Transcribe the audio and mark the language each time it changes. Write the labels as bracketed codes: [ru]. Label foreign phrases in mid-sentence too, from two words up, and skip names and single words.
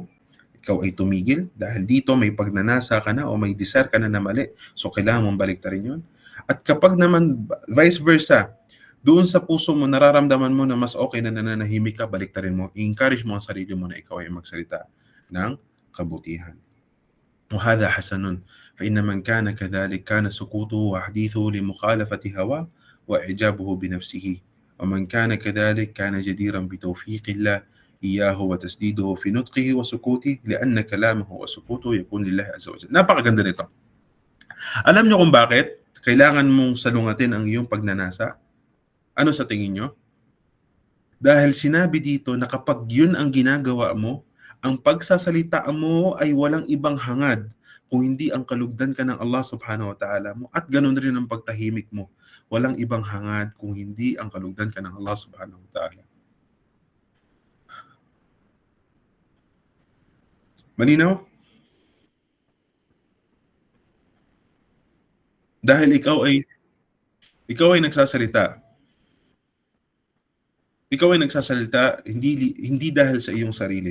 [tl] Ikaw ay tumigil dahil dito may pagnanasa ka na o may desire ka na mali. So kailangan mong baliktarin yun. At kapag naman [en] vice versa, [tl] doon sa puso mo nararamdaman mo na mas okay na nananahimik ka, baliktarin mo. I-encourage mo ang sarili mo na ikaw ay magsalita ng kabutihan. [ar] وهذا حسن فإن من كان كذلك كان سكوته وحديثه لمخالفة هواه وإعجابه بنفسه ومن كان كذلك كان جديرا بتوفيق الله إياه وتسديده في نطقه وسكوته لأن كلامه وسكوته يكون لله عز وجل. [tl] Napakaganda nito. Alam niyo kung bakit kailangan mong salungatin ang iyong pagnanasa? Ano sa tingin niyo? Dahil sinabi dito na kapag yun ang ginagawa mo, ang pagsasalita mo ay walang ibang hangad kung hindi ang kalugdan ka ng Allah [ar] سبحانه وتعالى [tl] mo, at ganun rin ang pagtahimik mo. Walang ibang hangad kung hindi ang kalugdan ka ng Allah [ar] سبحانه وتعالى. [tl] Malinaw? Dahil ikaw ay nagsasalita. Ikaw ay nagsasalita hindi dahil sa iyong sarili.